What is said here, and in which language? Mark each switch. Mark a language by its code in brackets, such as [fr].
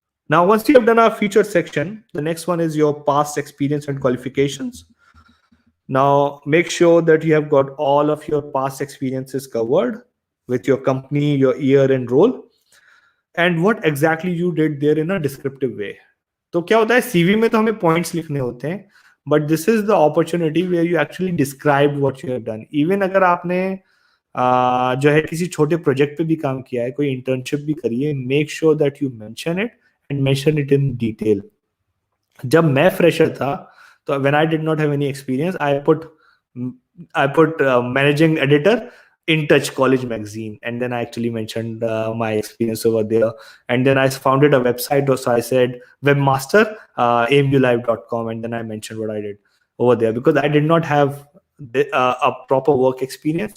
[en] Now, once you have done our featured section, the next one is your past experience and qualifications. Now, make sure that you have got all of your past experiences covered with your company, your year and role, and what exactly you did there in a descriptive way. [hi] तो क्या होता है, CV में तो हमें points लिखने होते हैं, [en] But this is the opportunity where you actually describe what you have done. [hi] Even अगर आपने जो है किसी छोटे प्रोजेक्ट पे भी काम किया है, कोई इंटर्नशिप भी करी है, [en] Make sure that you mention it and mention it in detail. [hi] जब मैं फ्रेशर था, तो [en] When I did not have any experience, I put managing editor in touch college magazine, and then I actually mentioned my experience over there, and then I founded a website. So I said webmaster, amulive.com, and then I mentioned what I did over there, because I did not have a proper work experience.